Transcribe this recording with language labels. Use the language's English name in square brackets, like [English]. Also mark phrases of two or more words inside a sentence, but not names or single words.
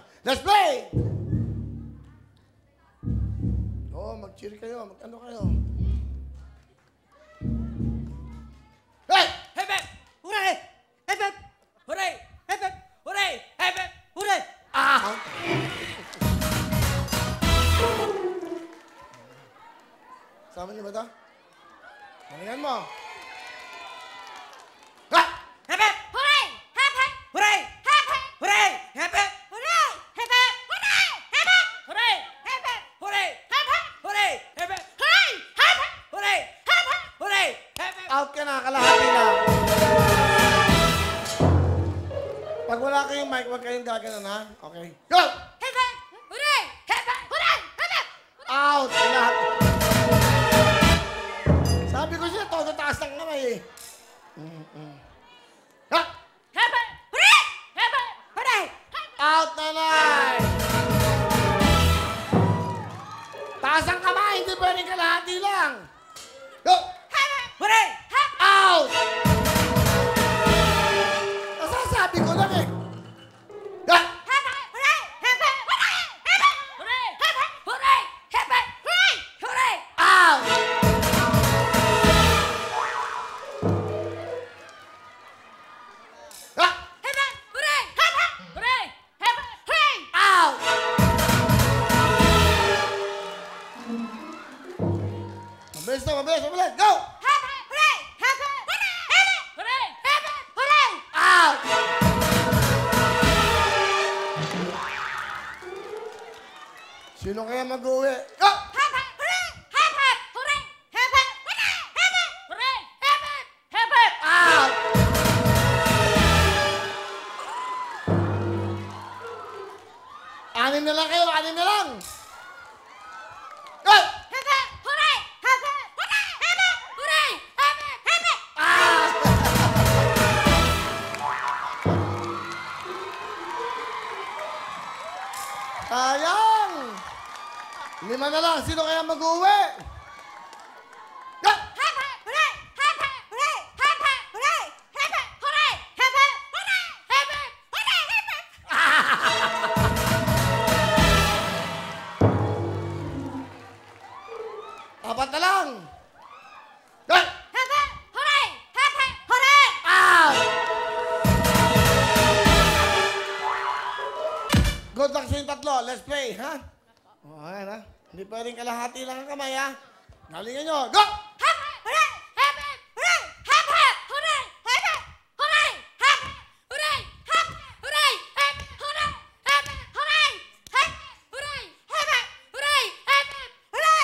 [English] Let's play! [Filipino] Mag-cheer kayo. Mag-ano kayo. [English] Hey! Hep hep! Hooray! Hep hep! Hooray! Hep hep! Hooray! Hep hep! Hooray! [Filipino] Ah! Sama niyo ba ito? Galingan mo. Ah! [English] Hep hep! Hooray! Hep hep! Hooray! Hep hep! Hooray! Hep hep! Hooray! Hep hep! Hooray! Hep hep! Hooray! Hep hep! Hooray! Hep hep! Hooray! Hep hep! Hooray! Hep hep! Hooray! Hep hep! Hooray! Hep hep! [Filipino] Out ka na, kalahati na. Pag wala kayong mic, huwag kayong gaganon, ha? [English] Okay. Go! Hep hep! Hooray! Hep hep! Hooray! Hep hep! Out! Lahat. [Filipino] Sabi ko siya, todo taas ng kamay eh. Ha? [English] Hep hep! Hooray! Hep hep! Hooray! Out, nanay! [Filipino] Taas ang kamay, hindi pwedeng kalahati lang. [English] Go! Hep hep! Hooray! Hep! [Filipino] Out! Nasasabi ko lang eh. Ha? [English] Hep hep! Hooray! Hep hep! Hooray! Hep hep! Hooray! Hep hep! Hooray! Hep hep! Hooray! Hooray! Out! Ha? Hep hep! Hooray! Hep hep! Hooray! Hep hep! Hooray! Out! [Filipino] Mabilis na, mabilis, mabilis. [English] Go! Hep hep! Hooray! Hep hep! Hooray! Hep hep! Hooray! Hep hep! Hooray! [Filipino] Out! Sino kaya mag-uwi? [English] Go! Hep hep! Hooray! Hep hep! Hooray! Hep hep! Hooray! Hep hep! Hooray! Hep hep! Hep hep! Out! [Filipino] Anim na lang kayo, anim na lang. [English] Go! Hep hep! Hooray! Hep hep! Hooray! Hep hep! Hooray! Hep hep! Hep hep! [Filipino] Ah! Sayang! Lima na lang. Sino kaya mag-uwi? [English] Go! Hep hep! Hooray! Hep hep! Hooray! Hep hep! Hooray! Hep hep! Hooray! Hep hep! Hooray! Hep hep! Hooray! Hep hep! [Filipino] Apat na lang. [English] Go! Hep hep! Hooray! Hep hep! Hooray! [Filipino] Out! [English] Good luck [Filipino] sa yung tatlo. [English] Let's play, [Filipino] ha? O, ayan, ha? Hindi pwedeng kalahati lang ang kamay, ha? Galingan nyo. [English] Go! Hep hep! Hooray! Hep hep! Hooray! Hep hep! Hooray! Hep hep! Hooray! Hep hep! Hooray! Hep hep! Hooray! Hep hep! Hooray! Hep hep! Hooray! Hep hep! Hooray! Hep hep! Hooray! Hep hep! Hooray!